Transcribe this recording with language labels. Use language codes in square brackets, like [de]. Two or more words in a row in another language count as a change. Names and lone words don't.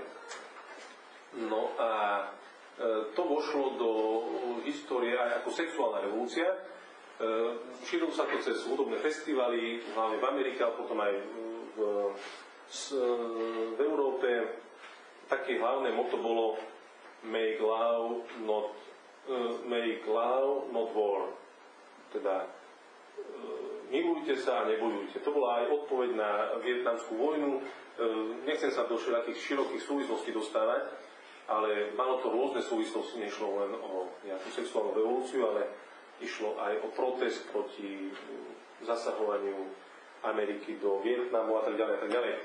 [sk] No a to vošlo do histórie aj ako sexuálna revolúcia. Šírilo sa to cez hudobné festivaly, hlavne v Amerike, a potom aj v Európe. Také hlavné motto bolo [en] Make love, not war. [sk] Teda milujte sa a nebojujte. To bola aj odpoveď na vietnamskú vojnu. Nechcem sa do všetkých širokých súvislostí dostávať, ale malo to rôzne súvislosti, nešlo len o nejakú sexuálnu revolúciu, ale išlo aj o protest proti zasahovaniu Ameriky do Vietnamu a tak ďalej a tak ďalej.